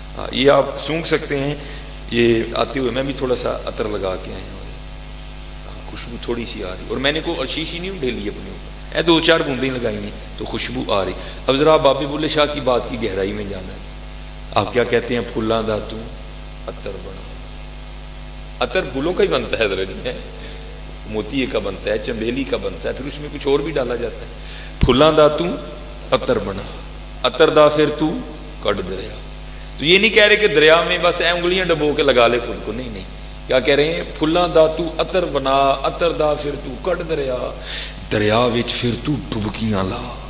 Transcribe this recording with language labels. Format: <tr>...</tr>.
<ur>یہ آپ سونگھ سکتے ہیں. یہ آتے ہوئے میں بھی تھوڑا سا عطر لگا کے آیا ہوں، خوشبو تھوڑی سی آ رہی، اور میں نے کوئی شیشی نہیں ڈھیلی اپنے اوپر، 2-4 بوندیں لگائی ہیں تو خوشبو آ رہی. اب ذرا بابے بلے شاہ کی بات کی گہرائی میں جانا ہے. آپ کیا کہتے ہیں،</ur> <pa>پھلاں دا تو عطر بنا.</pa> <ur>عطر پھولوں کا ہی بنتا ہے ذرا جی، موتیے کا بنتا ہے، چنبیلی کا بنتا ہے، پھر اس میں کچھ اور بھی ڈالا جاتا ہے.</ur> <pa>پھلاں دا تو عطر بنا، عطر دا پھر تو کڈ دریا.</pa> <ur>تو یہ نہیں کہہ رہے کہ دریا میں بس انگلیاں ڈبو کے لگا لے خود کو، نہیں نہیں. کیا کہہ رہے ہیں،</ur> <pa>پھلاں دا تو عطر بنا، عطر دا پھر تو کڈ دریا، دریا وچ پھر تو ڈبکیاں لا.</pa>